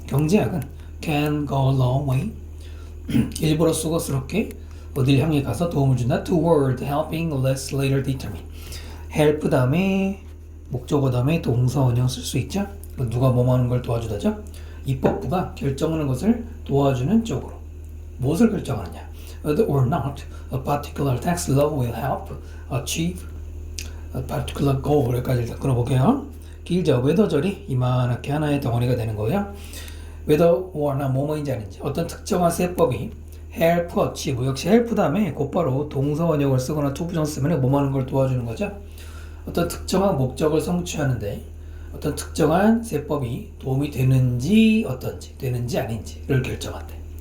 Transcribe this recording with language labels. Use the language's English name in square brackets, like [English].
[Korean] 경제학은 [English] can go a long way [Korean] 일부러 수고스럽게 어딜 향해 가서 도움을 준다. [English] toward helping legislator determine [Korean] help 다음에 목적어 다음에 동사 원형 쓸 수 있죠. 누가 뭐 하는 걸 도와주다죠. 입법부가 결정하는 것을 도와주는 쪽으로 무엇을 결정하느냐. [English] Whether or not a particular tax law will help achieve a particular goal. [Korean] 여기까지 일단 끊어볼게요. 길죠. 웨더절이 이만하게 하나의 덩어리가 되는 거예요. [English] whether or not [Korean] 뭐뭐인지 아닌지 어떤 특정한 세법이 [English] help achieve [Korean] 역시 help 다음에 곧바로 동사 원형을 쓰거나 to 부정 쓰면 뭐 하는 걸 도와주는 거죠. 어떤 특정한 목적을 성취하는데 어떤 특정한 세법이 도움이 되는지 어떤지 되는지 아닌지를 결정한대.